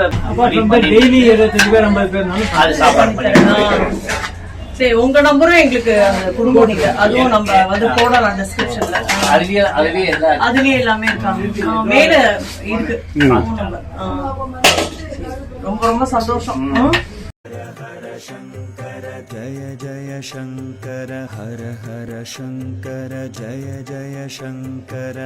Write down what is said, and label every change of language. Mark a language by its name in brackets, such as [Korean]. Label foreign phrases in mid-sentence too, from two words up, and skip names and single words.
[Tamil] டெய்லி 25 பேர் 50 பேர் அது சாப்பாடு பண்ணிட்டு. சரி, உங்க நம்பரும் எங்களுக்கு கொடுங்க. நீங்க அதுவும் நம்ம போடலாம் டிஸ்கிரிப்ஷன்ல. அதுலயே எல்லாமே இருக்காங்க. மேல இருக்கு நம்பர். ரொம்ப ரொம்ப சந்தோஷம். [Hindi] जय जय शंकर हर हर शंकर जय जय शंकर.